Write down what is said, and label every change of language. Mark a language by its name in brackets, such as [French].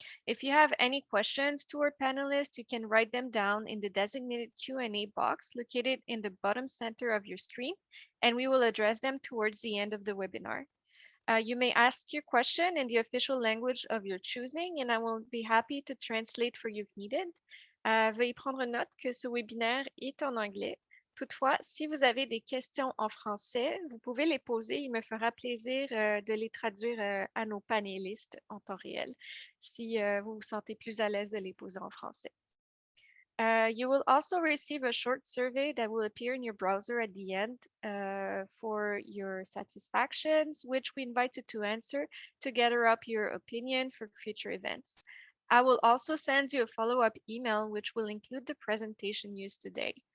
[English] If you have any questions to our panelists, you can write them down in the designated Q&A box located in the bottom center of your screen, and we will address them towards the end of the webinar. You may ask your question in the official language of your choosing, and I will be happy to translate for you if needed. [French] Veuillez prendre note que ce webinaire est en anglais. Toutefois, si vous avez des questions en français, vous pouvez les poser. Il me fera plaisir de les traduire à nos panélistes en temps réel, si vous vous sentez plus à l'aise de les poser en français. [English] You will also receive a short survey that will appear in your browser at the end for your satisfactions, which we invite you to answer to gather up your opinion for future events. I will also send you a follow-up email, which will include the presentation used today.